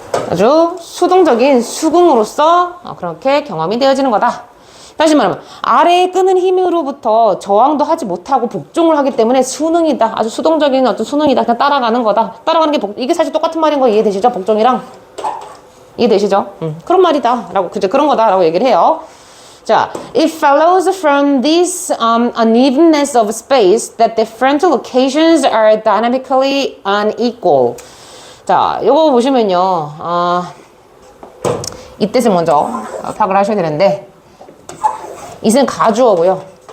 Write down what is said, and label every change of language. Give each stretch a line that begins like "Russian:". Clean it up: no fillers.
Korean: 아주 수동적인 수긍으로서 그렇게 경험이 되어지는 거다. 다시 말하면 아래에 끄는 힘으로부터 저항도 하지 못하고 복종을 하기 때문에 수능이다. 아주 수동적인 어떤 수능이다. 그냥 따라가는 거다. 따라가는 게 이게 사실 똑같은 말인 거 이해되시죠? 복종이랑 이해되시죠? 그런 말이다. 라고 그런 거다라고 얘기를 해요. 자,
English: it follows from this unevenness of space that different locations are dynamically unequal.
Korean: 자, 요거 보시면요, 이 뜻을 먼저 파악을 하셔야 되는데, 이는 가주어고요.